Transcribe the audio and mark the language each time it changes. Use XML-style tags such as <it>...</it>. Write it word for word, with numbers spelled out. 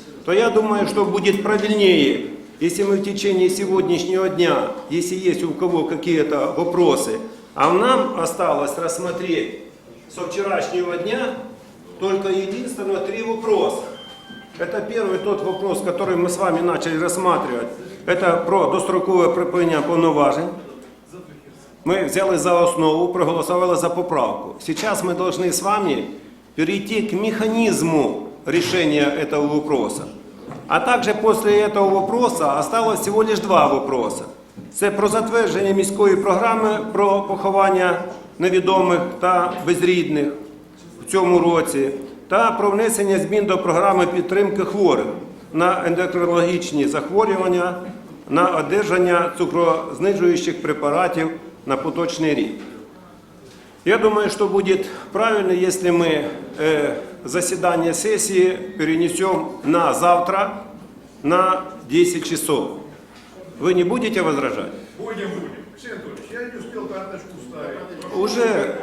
<ru>То я думаю, что будет правильнее, если мы в течение сегодняшнего дня, если есть у кого какие-то вопросы, а нам осталось рассмотреть со вчерашнего дня только единственно три вопроса. Это первый тот вопрос, который мы с вами начали рассматривать. Это</ru> <uk>про дострокове припинення повноважень.</uk> <ru>Мы взяли за основу, проголосовали за поправку. Сейчас мы должны с вами перейти к механизму решения этого вопроса. А также после этого вопроса осталось всего лишь два вопроса.</ru> <uk>Це про затвердження міської програми про поховання невідомих та безрідних в цьому році та про внесення змін до програми підтримки хворих на ендокринологічні захворювання, на одержання цукрознижуючих препаратів на поточний рік.</uk> <ru>Я думаю, что будет правильно, если мы э, заседание сессии перенесем на завтра на десять часов. Вы не будете возражать? Будем, будем. Алексей Анатольевич, я не успел карточку ставить. Уже</ru>